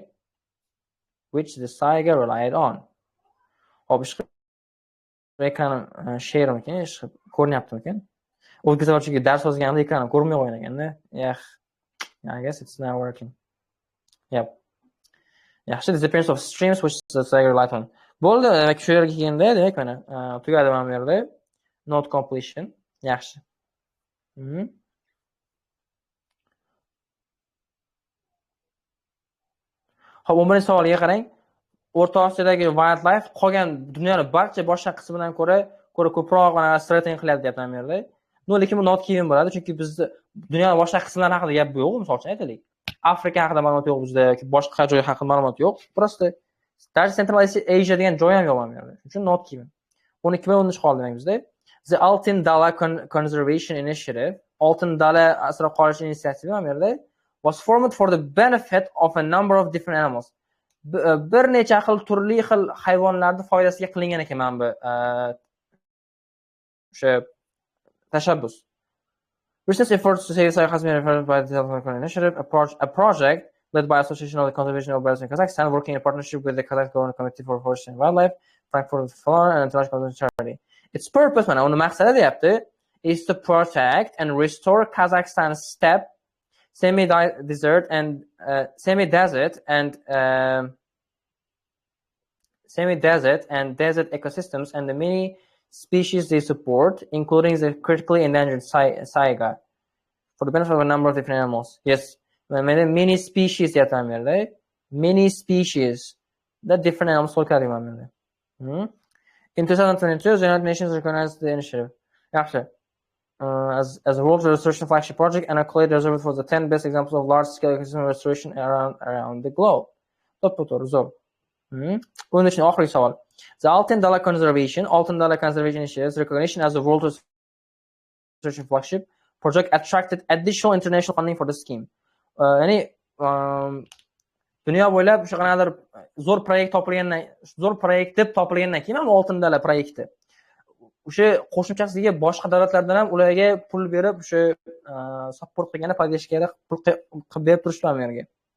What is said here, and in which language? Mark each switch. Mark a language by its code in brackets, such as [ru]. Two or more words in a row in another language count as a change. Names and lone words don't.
[en] Which the Saiga relied on. [uz] Hop, ekran share ekan, ko'rinyaptimi ekan? O'zbekcha dars yozganimda ekranim ko'rmay qo'ygan ekanda. [en] I guess it's not working. Yep. Yaxshi, disappearance of streams which the Saiga relied on. [uz] Bo'ldi, demak shu yerga kelganda, demak mana tugadi mana bu yerda. [en] Not completion. [uz] Yaxshi. Xo'p, 11-savolga qarang. O'rta Osiyodagi wildlife qolgan dunyoning barcha boshqa qismidan ko'ra ko'proq mana strategiya qilyapti deyapman bu yerda. Lekin bu not keyin bo'ladi, chunki bizda dunyoning boshqa qismlari haqida gap yo'q, misol uchun aytaylik. Afrika haqida ma'lumot yo'q bizda yoki boshqa joy haqida ma'lumot yo'q. [ru] Просто даже [uz] Central Asia degan joy ham yo'q mana bu yerda. Shuning uchun not keyin. 12 qoldi demak bizda. [en] The Altyn Dala Conservation Initiative, Altyn Dala [uz] asrab qolish initsiyativi mana bu yerda [en] was formed for the benefit of a number of different animals. [uz] Bir necha xil turli xil hayvonlarning foydasiga qilingan ekan mana bu o'sha tashabbus. [en] Recent efforts to save Saiga has been referred by the Telefon Initiative, a project led by Association of the Conservation of Birds in Kazakhstan, working in partnership with the Kazakh Government Committee for Forestry and Wildlife, Frankfurt Fauna, and International Conservation Charity. Its purpose, [uz] mana uni maqsadi deyapti, [en] is to protect and restore Kazakhstan's steppe, semi-desert and desert ecosystems and the many species they support, including the critically endangered saiga, for the benefit of a number of different animals. Yes, many species many species that different animals in 2022, the United Nations recognized the initiative as a world restoration flagship project and accolade reserved for the 10 best examples of large-scale ecosystem restoration around the globe. [uz] Oxirgi savol. [en] The Altyn Dala Conservation Initiative's recognition as a world restoration flagship project attracted additional international funding for the scheme. [uz] Ya'ni dunyo bo'ylab o'sha qanaqadir zo'r proyekt deb topilgandan keyin ham Altyn Dala proyekti o'sha qo'shimchasiga boshqa davlatlardan ham ularga pul berib o'sha support qilgani podдержка pul qilib berib turishdi bu yerga.